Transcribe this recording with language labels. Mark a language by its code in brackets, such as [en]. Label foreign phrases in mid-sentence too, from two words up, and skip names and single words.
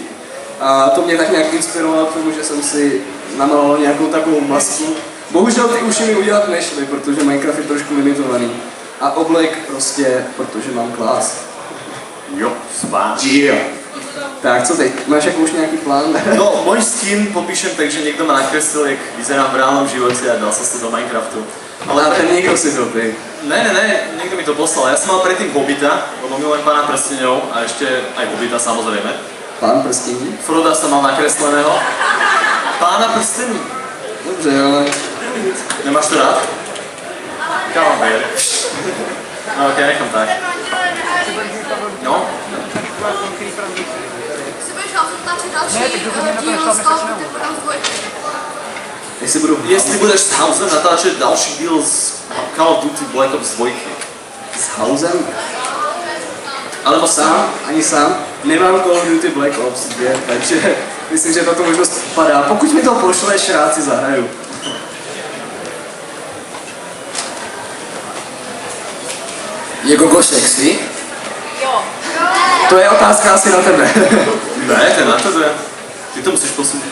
[cs] A to mě tak nějak inspirovalo k tomu, že jsem si namaloval nějakou takovou masku. Bohužel ty uši mi udělat nešly, protože Minecraft je trošku limitovaný. A oblek prostě, protože mám klás. Jo, spáč. Yeah. Tak, co teď? Máš jako už nějaký plán? No, [sk] môj skin popíšem tak, že niekto ma nakreslil, jak vyzerám v reálnom živote a dal sa to do Minecraftu. Ale ten niekto si to ty. Ne, niekto mi to poslal. Ja som mal predtým Hobbita, lebo milujem Pána prsteňov a ešte aj Hobbita samozrejme. Pán prstení? Froda som mal nakresleného. Pána prstení. [cs] Dobře, ale... Nemáš to rád? Kalambér. No ok, nechám tak. No? Si budeš natáčet další díl z Call of Duty Jestli budeš s Housem natáčet další díl z Call of Duty Black Ops 2. S Housem? [sk] Alebo Sám, ani sám, nemám Call of Duty Black Ops 2, [cs] takže myslím, že tato možnost padá. Pokud mi to pošleš, rád si zahraju. Je Gogo sexy? Jo. To je otázka asi na tebe. Ne, to je na tebe. Ty to musíš posunout.